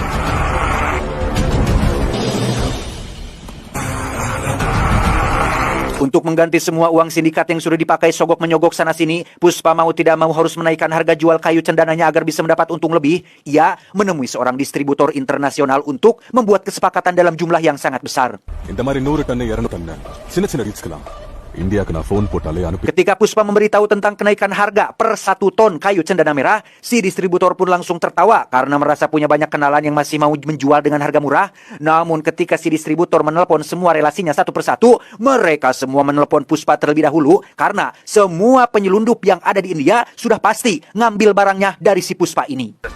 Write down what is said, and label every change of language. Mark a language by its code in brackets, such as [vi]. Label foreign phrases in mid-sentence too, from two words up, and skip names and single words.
[id] Untuk mengganti semua uang sindikat yang sudah dipakai sogok menyogok sana-sini, Puspa mau tidak mau harus menaikkan harga jual kayu cendananya agar bisa mendapat untung lebih. Ia menemui seorang distributor internasional untuk membuat kesepakatan dalam jumlah yang sangat besar. [ta] இந்த மாதிரி 100 டன் 200 டன் சின்ன சின்ன ரிஸ்க்லாம் இந்தியாவுக்கு நான் ஃபோன் போட்டாலே அனுப்பி [id] Ketika Puspa memberitahu tentang kenaikan harga per 1 ton kayu cendana merah, si distributor pun langsung tertawa karena merasa punya banyak kenalan yang masih mau menjual dengan harga murah. Namun ketika si distributor menelpon semua relasinya satu persatu, mereka semua menelpon Puspa terlebih dahulu karena semua penyelundup yang ada di India sudah pasti ngambil barangnya dari si Puspa ini.